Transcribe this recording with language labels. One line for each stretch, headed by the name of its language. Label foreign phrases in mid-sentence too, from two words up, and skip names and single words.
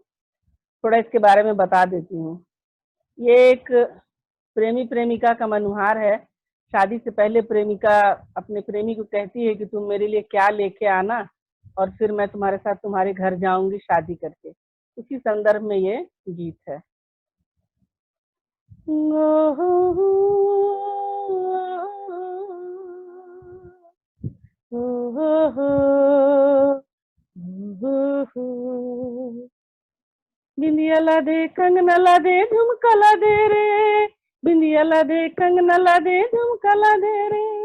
Hindi: थोड़ा इसके बारे में बता देती हूँ। ये एक प्रेमी प्रेमिका का मनुहार है। शादी से पहले प्रेमिका अपने प्रेमी को कहती है कि तुम मेरे लिए क्या लेके आना, और फिर मैं तुम्हारे साथ तुम्हारे घर जाऊंगी शादी करके। उसी संदर्भ में ये गीत है। बिंदिया ला दे, कंगना ला दे, झुमका ला दे रे, बिंदिया ला दे, कंगना ला दे, झुमका ला दे रे,